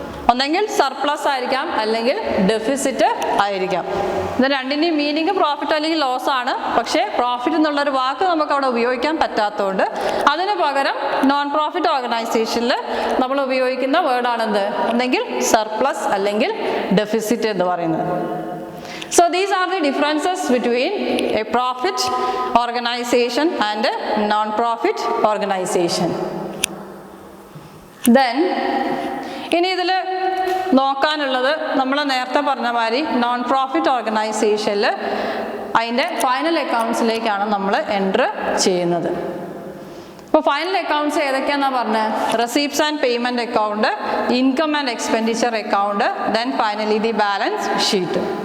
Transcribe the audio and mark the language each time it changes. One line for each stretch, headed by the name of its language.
Malayalam: ഒന്നെങ്കിൽ സർപ്ലസ് ആയിരിക്കാം, അല്ലെങ്കിൽ ഡെഫിസിറ്റ് ആയിരിക്കാം. ഇത് രണ്ടിൻ്റെയും മീനിങ് പ്രോഫിറ്റ് അല്ലെങ്കിൽ ലോസ് ആണ്. പക്ഷേ പ്രോഫിറ്റ് എന്നുള്ളൊരു വാക്ക് നമുക്ക് അവിടെ ഉപയോഗിക്കാൻ പറ്റാത്തതുകൊണ്ട് അതിന് പകരം നോൺ പ്രോഫിറ്റ് ഓർഗനൈസേഷനിൽ നമ്മൾ ഉപയോഗിക്കുന്ന വേർഡാണെന്ത്? ഒന്നെങ്കിൽ സർപ്ലസ് അല്ലെങ്കിൽ ഡെഫിസിറ്റ് എന്ന് പറയുന്നത്.
English: So these are the differences between a profit organization and a non-profit organization.
Malayalam: Then ഇനി ഇതിൽ നോക്കാനുള്ളത് നമ്മൾ നേരത്തെ പറഞ്ഞ മാതിരി നോൺ പ്രോഫിറ്റ് ഓർഗനൈസേഷനിൽ അതിൻ്റെ ഫൈനൽ അക്കൗണ്ട്സിലേക്കാണ് നമ്മൾ എൻറ്റർ ചെയ്യുന്നത്. ഇപ്പോൾ ഫൈനൽ അക്കൗണ്ട്സ് ഏതൊക്കെയാണെന്നാണ് പറഞ്ഞത്?
English: Receipts and payment account, income and expenditure account, then finally the balance sheet.